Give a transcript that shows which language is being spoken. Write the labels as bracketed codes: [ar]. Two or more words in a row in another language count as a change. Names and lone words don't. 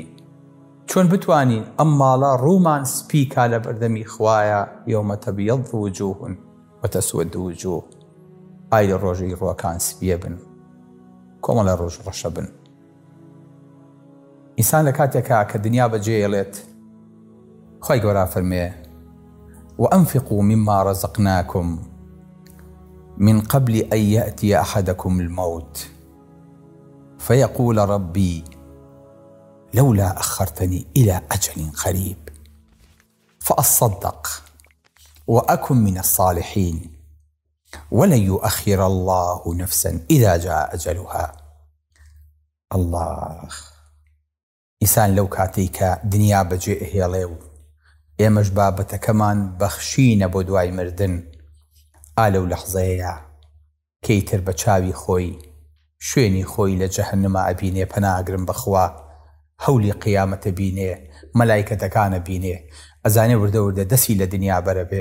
[ckb] چۆن بتوانین ئەم ماڵە ڕوومان سپیکا لە بەردەمی خوایە [ar] یەومە تەبیەض وجوه وتەسوەد وجوه. [ckb] ئای لە ڕۆژەی ڕووەکان سپیە بن، کۆمەڵە ڕۆژ ڕەشە بن. ئینسان لە کاتێکا کە دنیا بەجێهێڵێت، خۆی گەورە فەرمێ [ar] وأنفقوا مما رزقناكم من قبل أن يأتي أحدكم الموت فيقول ربي لولا أخرتني إلى أجل قريب فأصدق وأكن من الصالحين ولن يؤخر الله نفسا إذا جاء أجلها. [ckb] الله ئینسان لەو کاتێک کە دنیا بەجێ هێڵێ و ئێمەش بابەتەکەمان بەخشینە بۆ دوای مردن، ئالەو لەحزەیە کەیتر بە چاوی خۆی شوێنی خۆی لە جەهەنەما ئەبینێ، پەناگرم بەخوا، هەولی قیامەتە بینێ، مەلایکەتەکانە بینێ، ئەزانێ وردە وردە دەستی لە دنیا بەرەبێ.